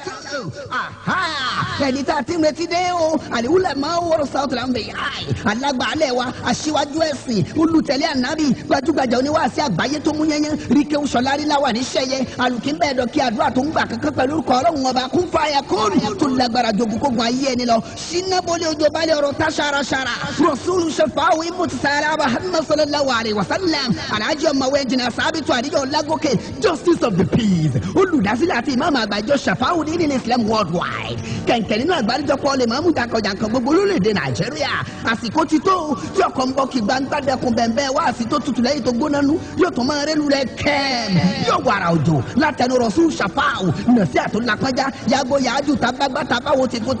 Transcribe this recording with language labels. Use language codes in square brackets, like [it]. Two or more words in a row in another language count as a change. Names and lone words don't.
[yo] ẹni tá a ti ń retí dé o àlìwúlẹ̀ máa ń wọ́rọ̀ sáwọ́tò là ń bẹ̀ yáì alágbàálẹ̀ wa aṣíwájú ẹ̀sìn olùtẹ̀lé ànábì gbajúgbajà oníwàásí àgbáyé tó mú yẹnyẹn ríkẹ́ sọlárí láwà ní sẹ́yẹ alùkínbẹ́ ẹ̀dọ̀ kí àdúrà tó ń gbà kankan pẹ̀lú orúkọ ọlọ́run ọba kún fàyà kóòrù tó lágbára jogun kógun ayé ẹni lọ sinabolẹ̀ ojú balẹ̀ ọ̀rọ̀ tá ṣaraṣara rasulu shafaawu imutisara Muhammad [ar] صلى الله عليه وسلم [yo] alhaji ọmọwé jìnnà sábìtú àdìjọ lágòkè [en] justice of the peace [yo] olùdásílẹ̀ àti ìmáàmù àgbàjọ shafaawu ní ilẹ̀ islam worldwide kẹ̀kẹ́ nínú àgbáríjọpọ̀ lè máa mú jàǹkànjàǹkàn gbogbo lórílẹ̀‐èdè nàìjíríà àsìkò ti tó tí ọkọ̀ ń bọ̀ kí gbangba dẹkùn bẹ̀ẹ̀bẹ̀ wá àsìtò tutù lẹ́yìn tó gbóná nú yóò tún máa rẹ́lu rẹ̀ kẹ́ẹ̀m yóò wàrà òjò látẹnu rọ̀ṣù ṣàfáàwù nàṣí àtúnlápájá yàgò yàájú tábàgbà tábàwò ti kó